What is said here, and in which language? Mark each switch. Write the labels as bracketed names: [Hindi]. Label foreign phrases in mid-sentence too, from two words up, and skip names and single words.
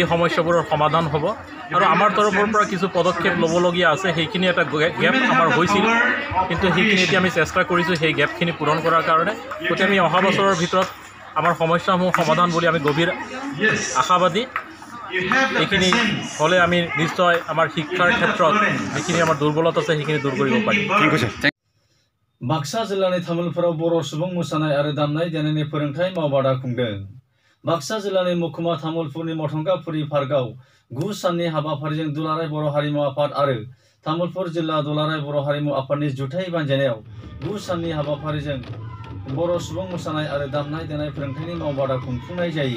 [Assamese] সমস্যাবোৰৰ সমাধান হ'ব আৰু আমাৰ তৰফৰ পৰা কিছু পদক্ষেপ ল'বলগীয়া আছে সেইখিনি এটা গেপ আমাৰ হৈছিল কিন্তু সেইখিনি এতিয়া আমি চেষ্টা কৰিছোঁ সেই গেপখিনি পূৰণ কৰাৰ কাৰণে গতিকে আমি অহা বছৰৰ ভিতৰত আমাৰ সমস্যাসমূহ সমাধান বুলি আমি গভীৰ আশাবাদী এইখিনি হ'লে আমি নিশ্চয় আমাৰ শিক্ষাৰ ক্ষেত্ৰত যিখিনি আমাৰ দুৰ্বলতা আছে সেইখিনি দূৰ কৰিব পাৰিম। [Bodo] बाक्सा जिल्लानि तामुलपुराव बर' सुबुं मोसानाय आरो दामनाय देनायनि फोरोंथाय मावबादा खुंदों। बाक्सा जिल्लानि महकुमा तामुलपुरनि मथंगाफुरि पार्कआव 9 साननि हाबाफारिजों दुलाराय बर' हारिमु आफाद आरो तामुलपुर जिल्ला दुलाराय बर' हारिमु आफादनि जुथाइ बानजायनायाव 9 साननि हाबाफारिजों बर' सुबुं मोसानाय आरो दामनाय देनाय फोरोंथायनि मावबादा खुंफुंनाय जायो।